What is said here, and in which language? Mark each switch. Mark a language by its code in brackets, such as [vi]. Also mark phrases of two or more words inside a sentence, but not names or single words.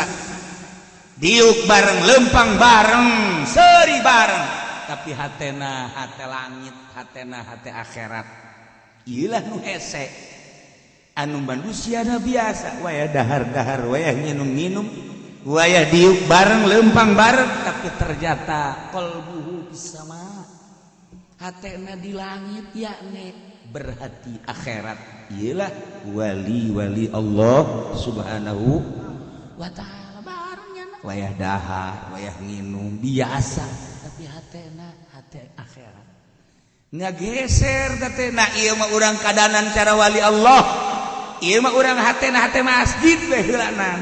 [su] Diuk bareng, lempang bareng, seuri bareng, tapi hatena hate langit, hatena hate akhirat. Ieulah nu hese. Anu manusia na biasa, waya dahar-dahar, waya nginum-nginum. Wayah diuk bareng lempang bareng tapi ternyata qalbuhu bisama hatena di langit yakni berhati akhirat ialah wali [ar] الله سبحانه وتعالى [su] barengnya wayah dahar wayah nginum biasa tapi hatena hati akhirat ngageser datena ieu mah urang kadanan cara wali Allah. Ieu mah urang hatena hate masjid bae heulana.